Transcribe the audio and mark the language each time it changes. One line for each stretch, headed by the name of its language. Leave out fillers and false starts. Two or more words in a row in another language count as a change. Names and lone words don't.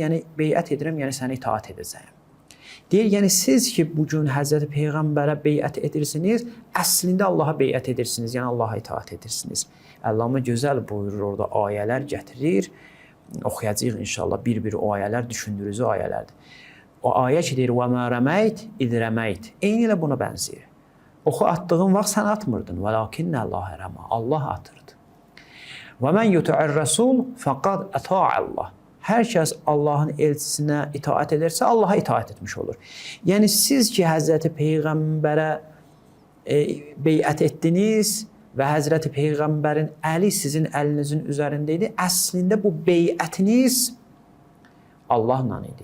Azerbaijani: Yəni, beyət edirəm, yəni səni itaat edəcəyim. Deyir, yəni siz ki, bugün Həzrəti Peyğəmbərə beyət edirsiniz, əslində Allaha beyət edirsiniz, yəni Allaha itaat edirsiniz. Əllamə gözəl buyurur, orada ayələr gətirir. Oxuyacağıq inşallah, bir-bir o ayələr düşündürücü ayələrdir. O ayə ki, deyir,
Arabic: وَمَا رَمَيْتِ اِذْ رَمَيْتِ
Azerbaijani: Eyni ilə buna bənzəyir. Oxu atdığın vaxt sən atmırdın.
Arabic: وَلَاكِنَّ اللّٰهَ رَمَى
Azerbaijani: Allah atırdı.
Arabic: وَمَنْ يُطِعِ الرَّسُولِ فَقَدْ أَطَاعَ اللّٰهِ
Azerbaijani: Hər kəs Allahın elçisinə itaat edərsə, Allaha itaat etmiş olur. Yəni, siz ki, Həzrəti Peyğəmbərə beyət etdiniz və Həzrəti Peyğəmbərin əli sizin əlinizin üzərində idi. Əslində bu beyətiniz Allahla idi.